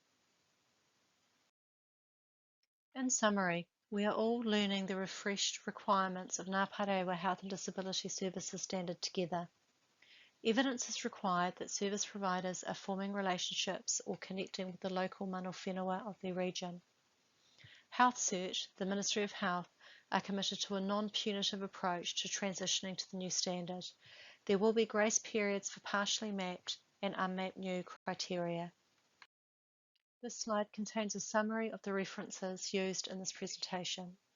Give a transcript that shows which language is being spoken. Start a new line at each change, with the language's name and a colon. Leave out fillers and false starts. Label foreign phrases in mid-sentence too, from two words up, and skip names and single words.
English: In summary, we are all learning the refreshed requirements of Ngā Paerewa Health and Disability Services Standard together. Evidence is required that service providers are forming relationships or connecting with the local
Māori: mana whenua
English: of their region. HealthCert, the Ministry of Health, are committed to a non-punitive approach to transitioning to the new standard. There will be grace periods for partially mapped and unmapped new criteria. This slide contains a summary of the references used in this presentation.